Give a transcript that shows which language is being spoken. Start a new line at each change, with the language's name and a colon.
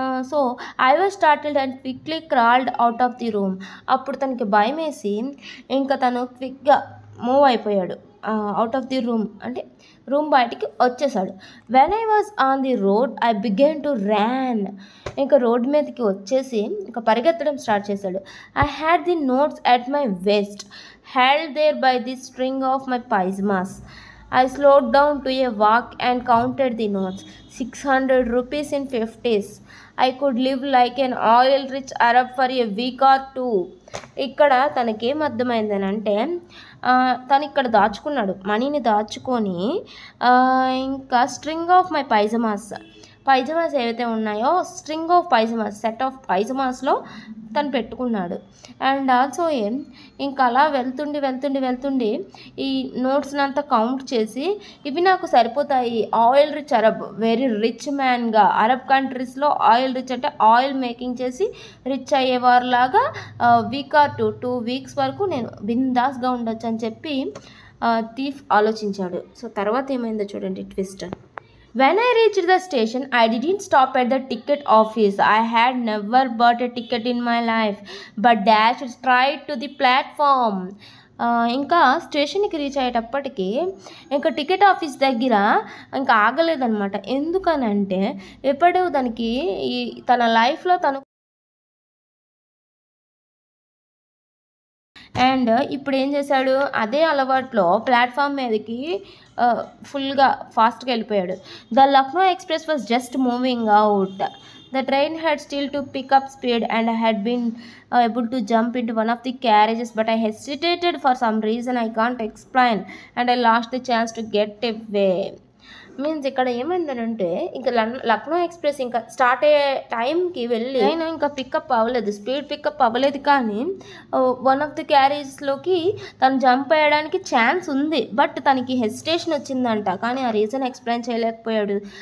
English: So I was started and quickly crawled out of the room.
Telugu: అప్పుడు తనకి భయం వేసి ఇంకా తను క్విక్గా మూవ్ అయిపోయాడు
English: out of the room,
Telugu: అంటే రూమ్ బయటికి వచ్చేసాడు.
English: When I was on the road I began to ran.
Telugu: ఇంకా రోడ్ మీదకి వచ్చేసి ఇంకా పరిగెత్తడం స్టార్ట్ చేశాడు.
English: I had the notes at my waist held there by the string of my pyjamas. I slowed down to a walk and counted the notes. 600 rupees in 50s. I could live like an oil-rich Arab for a week or two.
Telugu: ఇక్కడ తనకేం అర్థమైందని అంటే తను ఇక్కడ దాచుకున్నాడు, మనీని దాచుకొని ఇంకా string of my పైజమాస్ ఏవైతే ఉన్నాయో స్ట్రింగ్ ఆఫ్ పైజమాస్, సెట్ ఆఫ్ పైజమాస్లో తను పెట్టుకున్నాడు. అండ్ ఆల్సో ఇంకా అలా వెళ్తుండి ఈ నోట్స్ని అంతా కౌంట్ చేసి ఇవి నాకు సరిపోతాయి, oil rich Arab, very rich మ్యాన్గా, Arab కంట్రీస్లో ఆయిల్ రిచ్ అంటే ఆయిల్ మేకింగ్ చేసి రిచ్ అయ్యేవారులాగా వీక్ ఆర్ 2 వీక్స్ వరకు నేను బిందాస్గా ఉండొచ్చు అని చెప్పి థీఫ్ ఆలోచించాడు. సో తర్వాత ఏమైందో చూడండి twist.
English: When I reached the station, I didn't stop at the ticket office. I had never bought a ticket in my life, but dashed straight to the platform.
Telugu: ఇంకా స్టేషన్కి రీచ్ అయ్యేటప్పటికి ఇంకా ticket office దగ్గర ఇంకా ఆగలేదన్నమాట. ఎందుకనంటే ఎప్పుడు తనకి తన లైఫ్లో తను అండ్ ఇప్పుడు ఏం చేశాడు, అదే అలవాట్లో ప్లాట్ఫామ్ మీదకి ఫుల్గా ఫాస్ట్గా వెళ్ళిపోయాడు.
English: The Lucknow express was just moving out. The train had still to pick up speed and I had been able to jump into one of the carriages, but I hesitated for some reason I can't explain and I lost the chance to get away.
Telugu: Means ఇక్కడ ఏమైందనంటే ఇంకా Lucknow express ఇంకా start అయ్యే టైంకి వెళ్ళి ఆయన ఇంకా pickup అవ్వలేదు, speed pickup అవ్వలేదు. కానీ వన్ ఆఫ్ ది క్యారేజెస్లోకి తను జంప్ అయ్యడానికి ఛాన్స్ ఉంది, బట్ తనకి హెసిటేషన్ వచ్చిందంట, కానీ ఆ రీజన్ ఎక్స్ప్లెయిన్ చేయలేకపోయాడు.